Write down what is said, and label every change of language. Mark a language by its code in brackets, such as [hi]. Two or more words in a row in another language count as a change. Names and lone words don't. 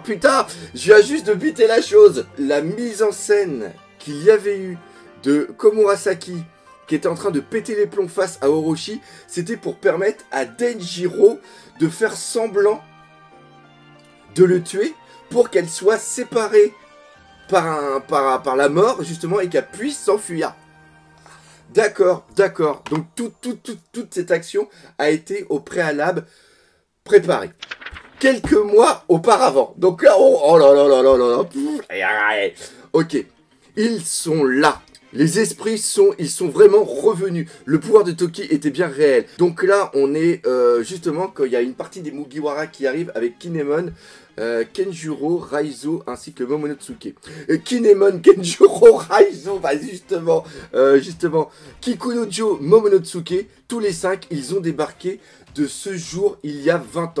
[fr] Putain, je viens juste de buter la chose. La mise en scène qu'il y avait eu de Komurasaki qui était en train de péter les plombs face à Orochi, c'était pour permettre à Denjiro de faire semblant de le tuer pour qu'elle soit séparée par la mort, justement, et qu'elle puisse s'enfuir. D'accord. Donc, toute cette action a été au préalable préparée. Quelques mois auparavant. Donc là, oh là là là là là là. Ok. Ils sont là. Les esprits ils sont vraiment revenus. Le pouvoir de Toki était bien réel. Donc là, on est justement quand il y a une partie des Mugiwara qui arrive avec Kinemon, Kenjuro, Raizo ainsi que Momonotsuke. Kinemon, Kenjuro, Raizo, bah justement, Kikunojo, Momonotsuke, tous les 5, ils ont débarqué de ce jour il y a 20 ans.